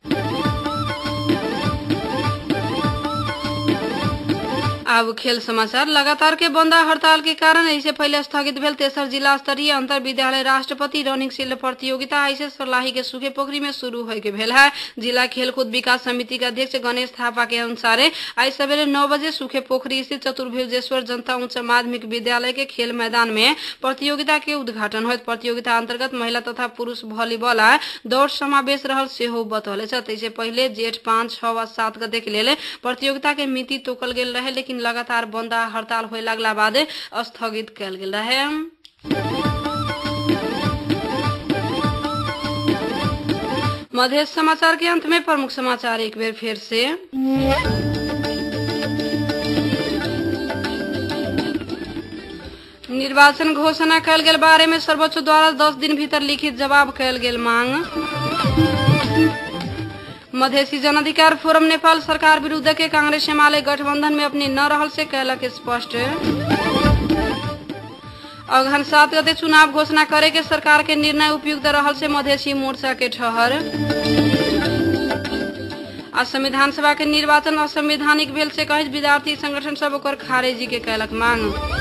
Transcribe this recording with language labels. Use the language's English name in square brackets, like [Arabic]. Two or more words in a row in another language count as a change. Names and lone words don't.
[Maithili] अब खेल समाचार। लगातार के बंदा हड़ताल के कारण ऐसे पहले स्थगित भेल तेसर जिला स्तरीय अंतर विद्यालय राष्ट्रपति रनिंग शील्ड प्रतियोगिता ऐसे सरलाही के सूखे पोखरी में शुरू हो भेल है। जिला खेलकूद विकास समिति के अध्यक्ष गणेश थापा के अनुसार आज सवेरे 9 बजे सूखे पोखरी स्थित चतुर्भुजेश्वर जनता उच्च माध्यमिक विद्यालय के खेल मैदान में प्रतियोगिता के उद्घाटन होत। प्रतियोगिता अंतर्गत महिला तथा पुरुष वॉलीबॉल आ दौड़ समावेश रहल सेहो बतौले। इससे पहले जेठ 5, 6 व 7 गते के लेल प्रतियोगिता के मिति तोकल गेल रहे, लेकिन लगातार बंदा हड़ताल होए लगला बाद स्थगित कैल गेल रहे। मध्य समाचार के अंत में प्रमुख समाचार एक बेर फिर से। निर्वाचन घोषणा कैल गेल बारे में सर्वोच्च द्वारा 10 दिन भीतर लिखित जवाब कैल गेल मांग। मधेसी जन अधिकार फोरम नेपाल सरकार विरुद्ध के कांग्रेस एमाले गठबंधन में अपनी न रहल से कहलक स्पष्ट। अगहन 7 गते चुनाव घोषणा करे के सरकार के निर्णय उपयुक्त रहल से मधेसी मोर्चा के ठहर। आज संविधान सभा के निर्वाचन असंवैधानिक भेल से कहित विद्यार्थी संगठन सब ओकर खारिजी के कहलक मांग।